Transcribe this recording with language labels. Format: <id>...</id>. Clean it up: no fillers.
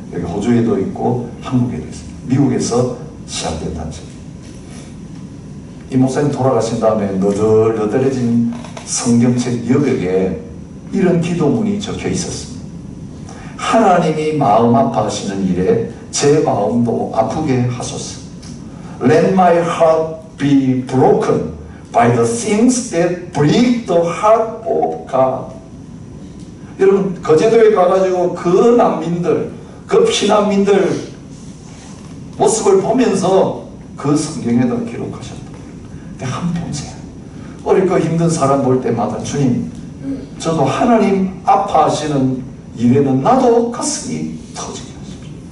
<ko>여기 호주에도 있고 한국에도 있습니다. 미국에서 시작된 단체입니다. 이 목사님 돌아가신 다음에 너덜너덜해진 성경책 여백에 이런 기도문이 적혀 있었습니다. 하나님이 마음 아파하시는 일에 제 마음도 아프게 하소서.</ko> <en>Let my heart be broken by the things that break the heart of God.</en> <ko>여러분, 거제도에 가가지고 그 난민들, 그 피난민들 모습을 보면서 그 성경에다 기록하셨다. 근데 한 평생 어렵고 힘든 사람 볼 때마다 주님, 저도 하나님 아파하시는 일에는 나도 가슴이 터지게 하십시오.</ko>